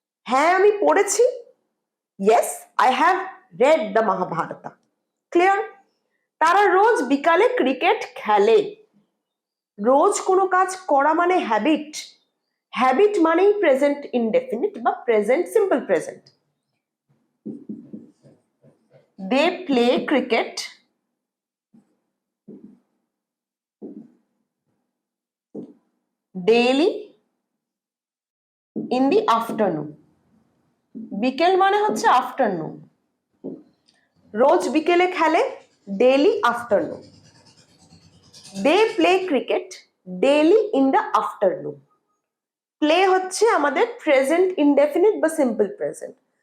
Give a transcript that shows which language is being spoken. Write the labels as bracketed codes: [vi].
[bn] হ্যাঁ আমি পড়েছি, [en] Yes I have read the Mahabharata. Clear? [bn] তারা রোজ বিকালে ক্রিকেট খেলে। রোজ কোনো কাজ করা মানে হ্যাবিট, হ্যাবিট মানেই প্রেজেন্ট ইনডেফিনিট বা present simple present. [en] They play cricket daily in the afternoon. [bn] বিকেল মানে হচ্ছে আফটারনুন, রোজ বিকেলে খেলে, [en] Daily afternoon. They play cricket daily in the afternoon. [bn] Play হচ্ছে আমাদের প্রেজেন্ট ইনডেফিনিট বা সিম্পল প্রেজেন্ট।